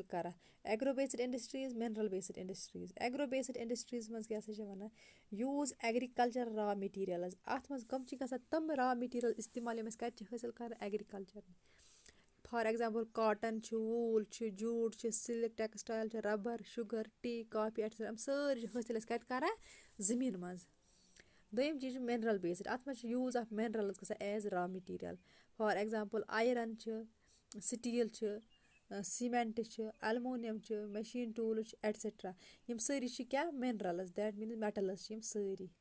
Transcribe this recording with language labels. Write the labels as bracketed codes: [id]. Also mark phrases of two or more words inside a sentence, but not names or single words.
[ks] کَران [en] agro based industries mineral based industries agro based industries [ks] منٛز کیٛاہ سا چھِ وَنان [en] use agriculture raw materials [ks] اَتھ منٛز کَم چھِ گژھان تِم [en] raw material [ks] اِستعمال یِم أسۍ کَتہِ چھِ حٲصِل کَران [en] agriculture for example cotton [ks] چھُ ووٗل چھُ جوٗٹ چھِ [en] silk textile [ks] چھِ [en] rubber sugar tea coffee etcetera [ks] یِم سٲری چھِ حٲصِل أسۍ کَتہِ کَران زٔمیٖن منٛز دوٚیِم چیٖز چھُ [en] mineral based [ks] اَتھ منٛز چھِ [en] use of minerals [ks] گژھان [en] as raw material for example iron [ks] چھِ سِٹیٖل چھِ سیٖمٮ۪نٛٹ چھِ اَلمونِیَم چھِ [en] machine tools [ks] چھِ ایٹسِٹرا یِم سٲری چھِ کیٛاہ [en] minerals that means metals [ks] چھِ یِم سٲری